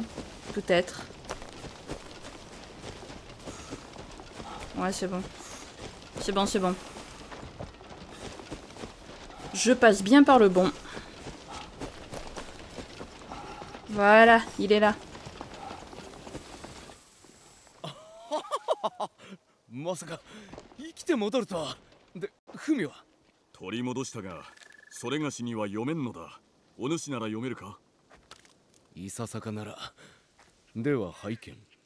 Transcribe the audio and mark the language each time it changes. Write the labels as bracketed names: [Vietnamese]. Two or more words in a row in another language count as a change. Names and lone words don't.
[French] Peut-être. Ouais, c'est bon. C'est bon, c'est bon. Je passe bien par le bon. Voilà, il est là. [Japanese] まさか生きて戻るとは。で、フミは取り戻したが、それがしには読めんのだ。お主なら読めるか。いささかなら。では拝見。